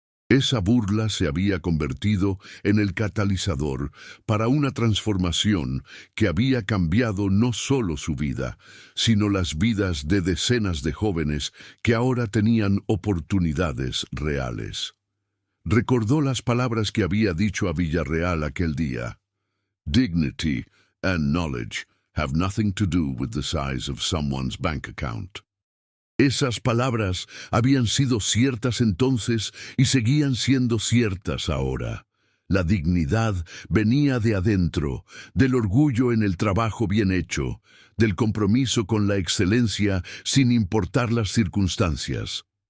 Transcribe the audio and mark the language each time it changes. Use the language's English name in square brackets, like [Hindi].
[Spanish] Esa burla se había convertido en el catalizador para una transformación que había cambiado no solo su vida, sino las vidas de decenas de jóvenes que ahora tenían oportunidades reales. Recordó las palabras que había dicho a Villarreal aquel día. [English] Dignity and knowledge have nothing to do with the size of someone's bank account. [Spanish] Esas palabras habían sido ciertas entonces y seguían siendo ciertas ahora. La dignidad venía de adentro, del orgullo en el trabajo bien hecho, del compromiso con la excelencia sin importar las circunstancias.